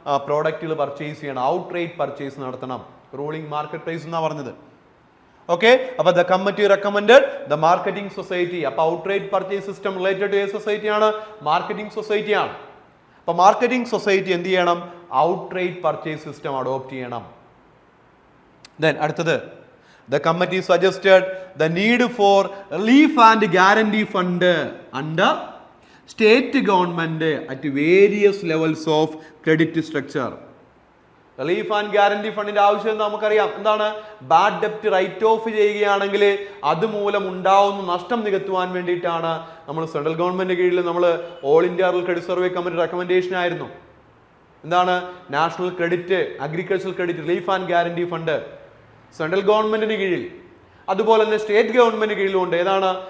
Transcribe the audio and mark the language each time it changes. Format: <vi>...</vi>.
<ml>പ്രോഡക്റ്റുകൾ പർച്ചേസ് ചെയ്യണം. Outright purchase നടത്തണം. റൂളിംഗ് മാർക്കറ്റ് പ്രൈസ് എന്നാ പറഞ്ഞത്. ഓക്കെ, അപ്പൊ</ml> <en>The committee recommended the marketing society.</en> <ml>അപ്പൊ</ml> <en>outright purchase system related to</en> <ml>ഏത് സൊസൈറ്റി ആണ്? മാർക്കറ്റിംഗ് സൊസൈറ്റി ആണ്. അപ്പൊ മാർക്കറ്റിംഗ് സൊസൈറ്റി എന്ത് ചെയ്യണം? ഔട്ട്റൈറ്റ് പർച്ചേസ് സിസ്റ്റം അഡോപ്റ്റ് ചെയ്യണം.</ml> <en>Then അടുത്തത്, the committee suggested the need for relief and guarantee fund under state government at various levels of credit structure.</en> <ml>Relief and guarantee ഫണ്ടിന്റെ ആവശ്യം നമുക്കറിയാം. എന്താണ്? ബാഡ് ഡെപ്റ്റ് റൈറ്റ് ഓഫ് ചെയ്യുകയാണെങ്കിൽ അതുമൂലം ഉണ്ടാവുന്ന നഷ്ടം നികത്തുവാൻ വേണ്ടിയിട്ടാണ് നമ്മൾ സെൻട്രൽ ഗവൺമെന്റ് കീഴിൽ നമ്മൾ all India rural credit survey committee recommendation ആയിരുന്നു. എന്താണ്? National credit agricultural credit relief and guarantee fund central ഗവൺമെന്റിന് കീഴിൽ, അതുപോലെ തന്നെ സ്റ്റേറ്റ് ഗവൺമെന്റ് കീഴിലുണ്ട്. ഏതാണ്?</ml>